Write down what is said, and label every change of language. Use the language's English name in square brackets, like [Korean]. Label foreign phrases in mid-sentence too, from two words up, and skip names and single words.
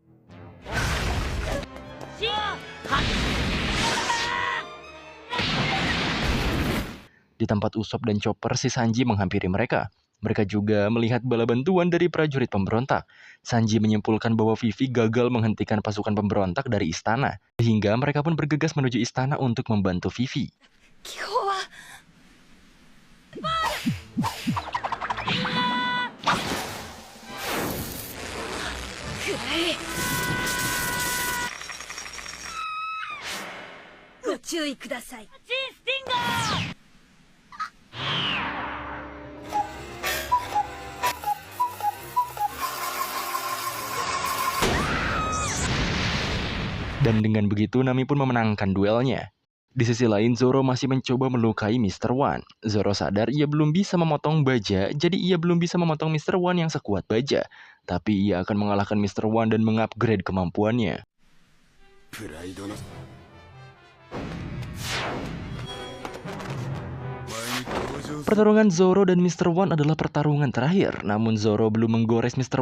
[Indonesian] Di tempat Usopp dan Chopper, si Sanji menghampiri mereka. Mereka juga melihat bala bantuan dari prajurit pemberontak. Sanji menyimpulkan bahwa Vivi gagal menghentikan pasukan pemberontak dari istana, sehingga mereka pun bergegas menuju istana untuk membantu Vivi. [Japanese] 気候はくらえご注意ください。ジンスティンガー [Indonesian] Dan dengan begitu Nami pun memenangkan duelnya. Di sisi lain, Zoro masih mencoba melukai Mr. One. Zoro sadar ia belum bisa memotong baja, jadi ia belum bisa memotong Mr. One yang sekuat baja. Tapi ia akan mengalahkan Mr. One dan mengupgrade kemampuannya. [Japanese] プライドの [Indonesian] Pertarungan Zoro dan Mr. One adalah pertarungan terakhir, namun Zoro belum menggores Mr.